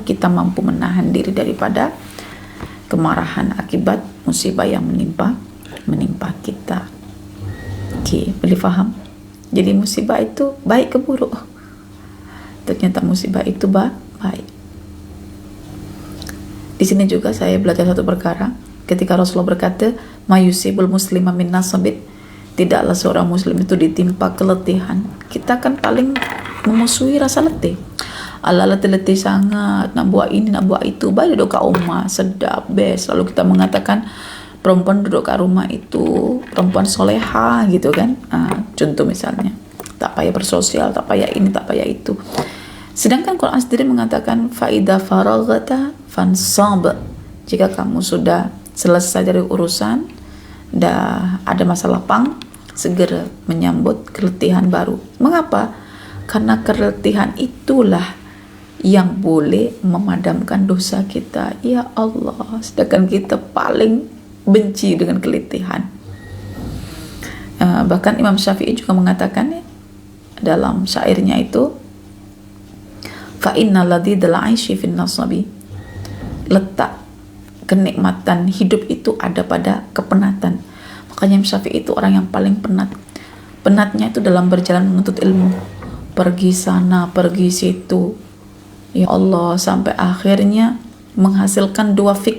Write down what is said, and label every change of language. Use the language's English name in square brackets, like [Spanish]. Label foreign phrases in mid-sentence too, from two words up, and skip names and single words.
[Malay] Kita mampu menahan diri daripada kemarahan akibat musibah yang menimpa kita. Boleh faham? Jadi musibah itu baik ke buruk? Ternyata musibah itu baik. Di sini juga saya belajar satu perkara. Ketika Rasulullah berkata, [Arabic] "ما يصيب المسلم من نصب", [Malay] tidaklah seorang muslim itu ditimpa keletihan. Kita kan paling memusuhi rasa letih. Ala letih sangat, nak buat ini, nak buat itu. Baik duduk kat rumah, sedap, best. Lalu kita mengatakan perempuan duduk kat rumah itu perempuan soleha gitu kan. Contoh misalnya, tak payah bersosial, tak payah ini, tak payah itu. Sedangkan Quran sendiri mengatakan [Arabic] فإذا فرغت فانصب. [Malay] Jika kamu sudah selesai dari urusan, dah ada masa lapang, segera menyambut keletihan baru. Mengapa? Karena keletihan itulah yang boleh memadamkan dosa kita. [Arabic] Ya Allah, [Malay] sedangkan kita paling benci dengan keletihan. Bahkan Imam Syafi'i juga mengatakan dalam syairnya itu, [Arabic] فإن لذيذ العيش في النصب, [Malay] letak kenikmatan hidup itu ada pada kepenatan. Makanya Imam Syafi'i itu orang yang paling penat. Penatnya itu dalam berjalan menuntut ilmu, pergi sana, pergi situ. [Arabic] Ya Allah, [Malay] sampai akhirnya menghasilkan 2 fik.